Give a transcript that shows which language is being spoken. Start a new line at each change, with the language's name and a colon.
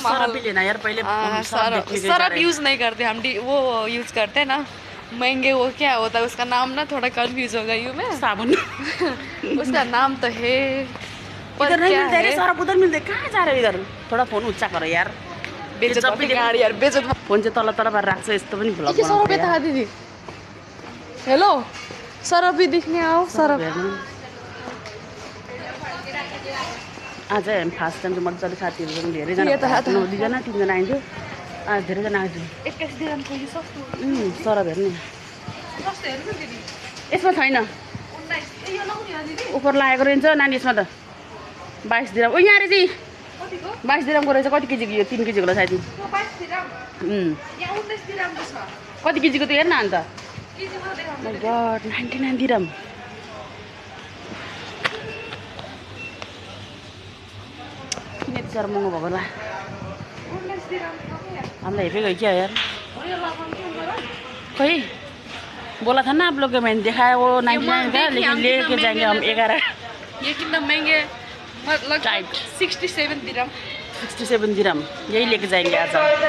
Hindi: Surf भी लेना यार, पहले सरफ यूज नहीं करते हम, वो यूज करते हैं ना महंगे, वो क्या होता है उसका नाम ना, थोड़ा कंफ्यूज हो गई हूँ मैं। साबुन उसका नाम तो है इधर नहीं मिलता है, सरफ उधर मिलता है। कहाँ जा रहे हो इधर? थोड़ा फोन ऊंचा करो यार, बेइज्जत यार, बेइज्जत।
Nepali: फोन चाहिँ तल पारेर राख्छ, यस्तो पनि भ्लग के सरफ यता दिदी।
Hindi: हेलो सरफ भी दिखने आओ, सरफ
Nepali: आज हामी फर्स्ट टाइम चाहिँ मजाले साथीहरू पनि धेरैजना 2जना 3जना आइन्थ्यो, आज धेरैजना आइन्थ्यो। 21 दिरहमको यो सस्तो सरफ हेर्नु सस्तो हेर्नु दिदी। यसमा छैन, 19 यो लगाउने हो दिदी। उपर लागेको रहेछ नानी, यसमा त 22 दिरहम। ओ यहाँ रहेछ, कतिको 22 दिरहमको रहेछ। कति केजीको? यो 3 केजीको होला सायद। 22 दिरहम यहाँ 19 दिरहमको छ। कति केजीको त हेर्न अन्त। केजीको देखाउनु। माय गॉड 99 दिरहम। किन यति साह्रो महँगो भएको होला? 19 दिरहम हामीलाई हेपेको
Hindi: है क्या यार?
Nepali: यो लगाउनु के हो?
Hindi: खै बोला था ना आप लोग, मैंने देखा है वो 99 का, लेकिन लेके जाएंगे हम 11। ये कितना महंगे, मतलब 67 दिरहम। 67 दिरहम, यही लेके जाएंगे आज हम।